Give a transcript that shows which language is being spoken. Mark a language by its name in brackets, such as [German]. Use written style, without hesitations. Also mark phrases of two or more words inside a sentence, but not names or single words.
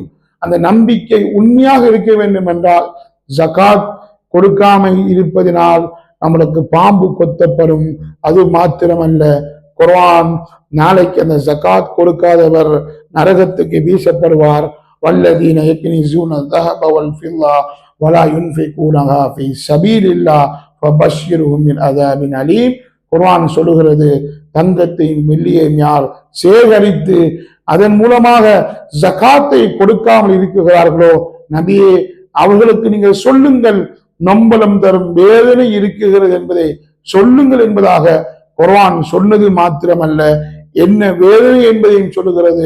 [Tamil] அந்த நம்பிக்கை உண்மையாக இருக்க வேண்டும் என்றால் ஜகாத் கொடுக்காமல் இருப்பதினால் நம்மளுக்கு பாம்பு கொத்தப்படும். அது மாத்திரமல்ல, குர்ஆன் நாளைக்கு அந்த ஜகாத் கொடுக்காதவர் நரகத்துக்கு வீசப்படுவார். [Arabic] والذين يكنزون الذهب والفضة ولا ينفقونها في سبيل الله فبشرهم بعذاب أليم. [Tamil] குர்ஆன் சொல்லுகிறது, தங்கத்தையும் வெள்ளியையும் யார் சேகரித்து அதன் மூலமாக ஜகாத்தை கொடுக்காமல் இருக்கிறார்களோ நபியே அவர்களுக்கு நீங்கள் சொல்லுங்கள், நொம்பலம் தரும் வேதனை இருக்குகிறது என்பதை சொல்லுங்கள் என்பதாக குர்ஆன் சொன்னது மாத்திரமல்ல, என்ன வேதனை என்பதையும் சொல்லுகிறது.